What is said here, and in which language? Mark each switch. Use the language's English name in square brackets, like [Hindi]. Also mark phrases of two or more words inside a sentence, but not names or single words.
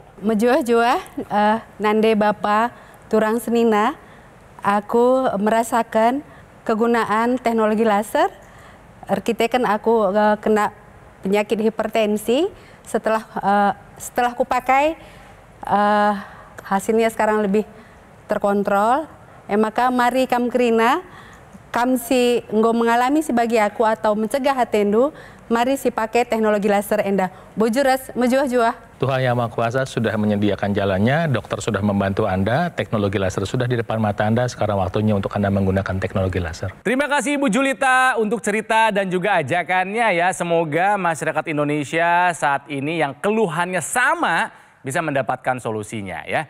[Batak Karo] Menjuah-juah, nande Bapa Turang Senina, [Indonesian] aku merasakan kegunaan teknologi laser. Kita kan aku kena penyakit hipertensi. Setelah aku pakai, hasilnya sekarang lebih terkontrol. [Batak Karo] Maka mari kam kerina, kam si nggo mengalami si bagi aku atau mencegah hatendu. Mari si pakai teknologi laser enda. Bojuras, menjuah-juah. [Indonesian] Tuhan Yang Maha Kuasa sudah menyediakan jalannya, dokter sudah membantu Anda, teknologi laser sudah di depan mata Anda, sekarang waktunya untuk Anda menggunakan teknologi laser. Terima kasih Ibu Julita untuk cerita dan juga ajakannya ya. Semoga masyarakat Indonesia saat ini yang keluhannya sama bisa mendapatkan solusinya ya.